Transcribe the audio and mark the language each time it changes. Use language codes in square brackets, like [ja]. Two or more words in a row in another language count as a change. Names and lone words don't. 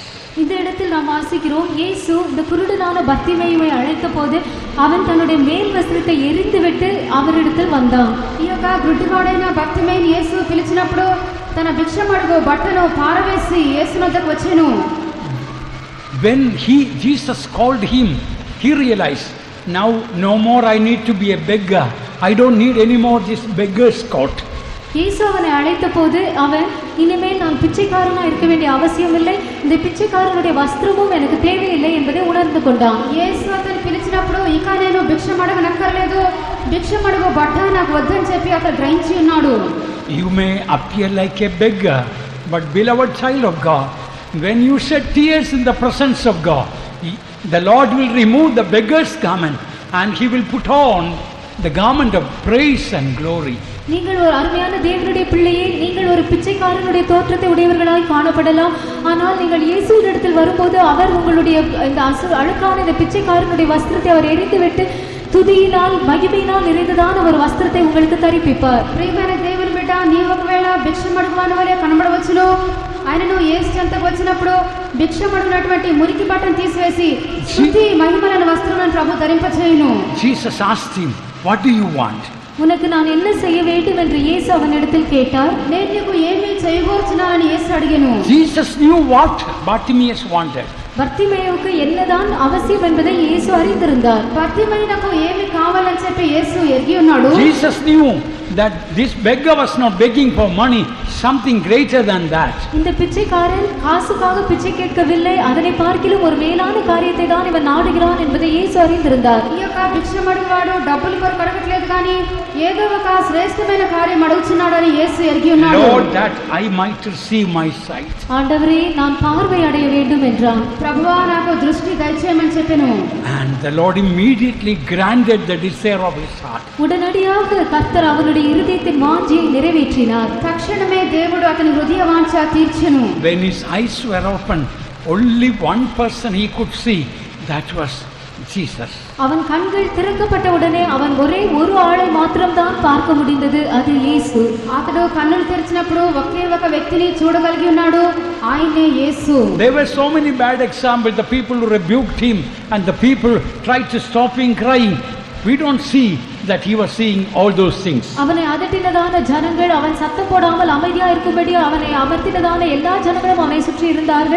[ta] இந்த இடத்தில் நாம் வாசிக்கிறோம், இயேசு இந்த குருடனான பர்த்திமேயுவை அழைத்த போது அவன் தன்னுடைய மேல் வஸ்திரத்தை எரிந்துவிட்டு அவரிடத்தில் வந்தான். [te] ఈ యొక్క గుడ్డివాడైన బర్తిమేయుని యేసు పిలిచినప్పుడు తన భిక్షమడుగు బట్టను పారవేసి యేసు వద్దకు వచ్చెను. [en] When Jesus called him, he realized now no more I need to be a beggar. I don't need any more this beggar's coat. [ta] இயேசு அவனை அழைத்த போது அவன், இனிமேல் நான் பிச்சைக்காரனா இருக்க வேண்டிய அவசியம் இல்லை, இந்த பிச்சைக்காரனுடைய வஸ்திரமும் எனக்கு தேவையில்லை என்பதை உணர்ந்து கொண்டான். [te] యేసు అతను పిలిచినప్పుడు ఇక నేను భిక్షం అడగనక్కర్లేదు, భిక్షం అడుగు బట్ట నాకు వద్దని చెప్పి అతను గ్రహించి ఉన్నాడు. [en] You may appear like a beggar, but beloved child of God, when you shed tears in the presence of God, the Lord will remove the beggar's garment and He will put on the garment of praise and glory. [ta] நீங்கள் ஒரு அருமையான தேவனுடைய பிள்ளையே, நீங்கள் ஒரு பிச்சைக்காரனுடைய தோற்றத்தை உடையவர்களாய் காணப்படலாம். ஆனால் நீங்கள் இயேசுவினிடத்தில் வரும்போது அவர் உங்களுடைய இந்த அழுக்கான இந்த பிச்சைக்காரனுடைய வஸ்திரத்தை அவர் எரிந்துவிட்டு துதியினால் மகிமையினால் நிறைந்ததான ஒரு వస్త్రத்தை உங்களுக்கு தரிப்பிப்பார். [te] ప్రియమైన దేవుని బిడ్డ, నీ ఒకవేళ భిక్షం అడుగువాని వలె కనబడవచ్చును. ఆయనను యేసు చెంతకు వచ్చినప్పుడు భిక్షం అడుగునటువంటి మురికి బట్టను తీసివేసి స్తుతి మహిమలను వస్త్రములను ప్రభు ధరింపచేయును. [en] Jesus asked him, what do you want? [ta] உனக்கு நான் என்ன செய்ய வேண்டும் என்று இயேசு அவனிடத்தில் கேட்டார். [te] నేను నీకు ఏమి చేయగోరుచున్నానని యేసు అడిగెను. [en] Jesus knew what Bartimaeus wanted. [ta] பர்த்திமேயுவுக்கு என்னதான் அவசியம் என்பதை இயேசு அறிந்திருந்தார். [te] పర్తిమేయునకు ఏమి కావాలని చెప్పి యేసు ఎరిగి ఉన్నాడు. [en] Jesus knew that this beggar was not begging for money, something greater than that. [ta] இந்த பிச்சைக்காரன் காசுக்காக பிச்சை கேட்கவில்லை, அதனை பார்க்கிலும் ஒரு மேலான காரியத்தை தான் இவன் நாடுகிறான் என்பதை இயேசு அறிந்திருந்தார். [te] ఈ యొక్క భిక్షం అడుగువాడు డబ్బులు కొరకు అడగట్లేదు కానీ ఏదో ఒక శ్రేష్టమైన కార్యం అడుగుచున్నాడని యేసు ఎరిగి ఉన్నాడు. [en] Lord, that I might receive my sight. [ta] ஆண்டவரே, நான் பார்வை அடைய வேண்டும் என்றான். [te] ప్రభువా నాకు దృష్టి దయచేయమని చెప్పెను. [en] And the Lord immediately granted the desire of his heart. [ta] உடனடியாக கர்த்தர் அவனுடைய இருதயத்தின் வாஞ்சையை நிறைவேற்றினார். [te] తక్షణమే దేవుడు అతని హృదయ వాంఛ తీర్చెను. [en] When his eyes were opened, only one person he could see, that was Jesus. [ta] அவன் கண்கள் திறக்கப்பட்ட உடனே அவன் ஒரே ஒரு ஆளை மாத்திரம்தான் பார்க்க முடிந்தது, அது இயேசு. [te] అతడు కన్నులు తెరిచినప్పుడు ఒకే ఒక వ్యక్తిని చూడగలిగి ఉన్నాడు, ఆయనే యేసు. [en] There were so many bad examples. The people who rebuked him and the people tried to stop him crying. We don't see that he was seeing all those things. [ta] அவனை அதட்டினதான ஜனங்கள், அவன் சத்தம் போடாமல் அமைதியா இருக்கும்படி அவனை அமர்த்தினதான எல்லா ஜனங்களும் அவனை சுற்றி இருந்தார்கள்.